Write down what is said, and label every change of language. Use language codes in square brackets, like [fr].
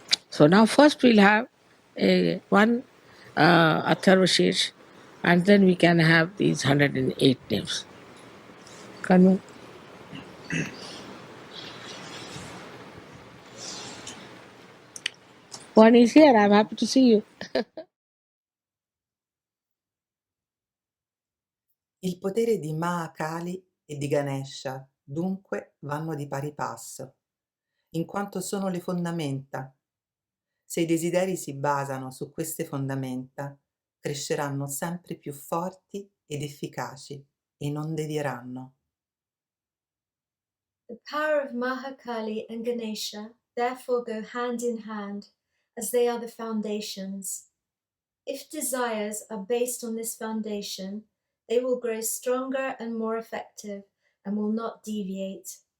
[en] So now first we'll have one Atharvashesh, and then we can have these 108 names. Kanwan? One is here, I'm happy to see you. [it] Il potere di Mahakali e di Ganesha dunque vanno di pari passo, in quanto sono le fondamenta. Se i desideri si basano su queste fondamenta, cresceranno sempre più forti ed efficaci e non devieranno. [en] The power of Mahakali and Ganesha therefore go hand in hand, as they are the foundations. If desires are based on this foundation, they will grow stronger and more effective and will not deviate.